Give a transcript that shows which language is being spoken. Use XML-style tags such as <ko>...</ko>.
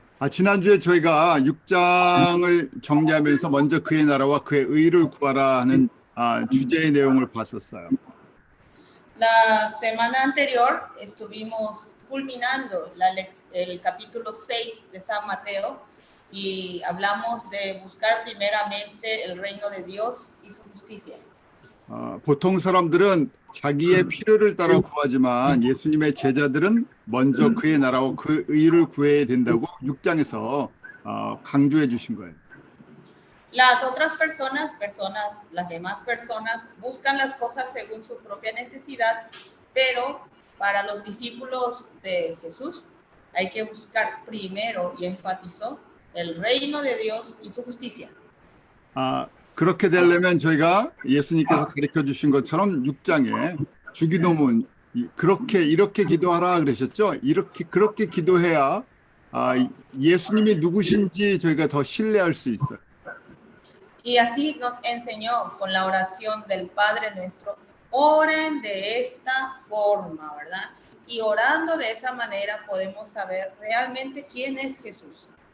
<ko>지난주에 저희가 6장을 정리하면서 먼저 그의 나라와 그의 의를 구하라 하는 주제의 내용을 봤었어요.</ko> <es>La semana anterior estuvimos culminando el capítulo 6 de San Mateo y hablamos de buscar primeramente el reino de Dios y su justicia.</es> <ko>보통 사람들은 자기의 필요를 따라 구하지만 예수님의 제자들은 먼저 그의 나라와 그 의를 구해야 된다고 6장에서 강조해 주신 거예요.</ko> <es>Las otras personas, las demás personas buscan las cosas según su propia necesidad, pero para los discípulos de Jesús hay que buscar primero, y enfatizó, el reino de Dios y su justicia.</es> <ko>그렇게 되려면 저희가 예수님께서 가르쳐 주신 것처럼 6장에 주기도문 이렇게 기도하라 그러셨죠? 그렇게 기도해야 예수님이 누구신지 저희가 더 신뢰할 수 있어요.</ko> <es>Y así nos enseñó con la oración del Padre nuestro, oren de esta forma, ¿verdad? Y orando de esa manera podemos saber realmente quién es Jesús.</es>